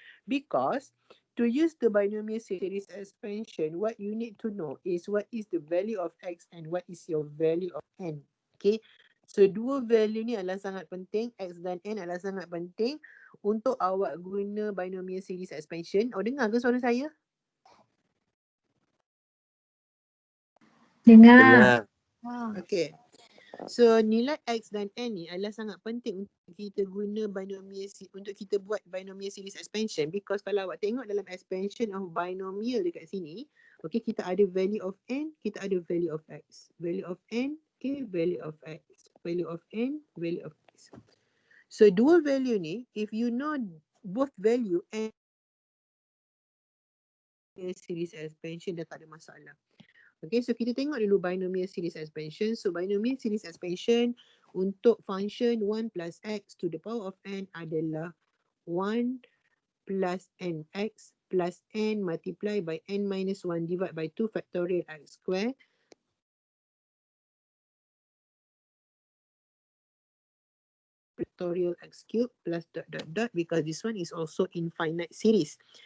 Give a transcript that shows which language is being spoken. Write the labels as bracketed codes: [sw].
[en] Because to use the binomial series expansion, what you need to know is what is the value of x and what is your value of n. [ms] Okay, so dua value ni adalah sangat penting, x dan n adalah sangat penting untuk awak guna binomial series expansion. Dengar ke suara saya? Dengar. Okay. So nilai x dan n ni adalah sangat penting untuk kita guna binomial, untuk kita buat binomial series expansion, because kalau awak tengok dalam expansion of binomial dekat sini, okay, kita ada value of n, kita ada value of x. [en] Value of n, okay, value of x. Value of n, value of x. So dua value ni, if you know both value and series expansion, [ms] dah tak ada masalah. Okay, so kita tengok dulu binomial series expansion. So binomial series expansion untuk function 1 plus x to the power of n adalah 1 plus nx plus n multiply by n minus 1 divided by 2 factorial x square factorial x cube plus dot dot dot, [en] because this one is also infinite series.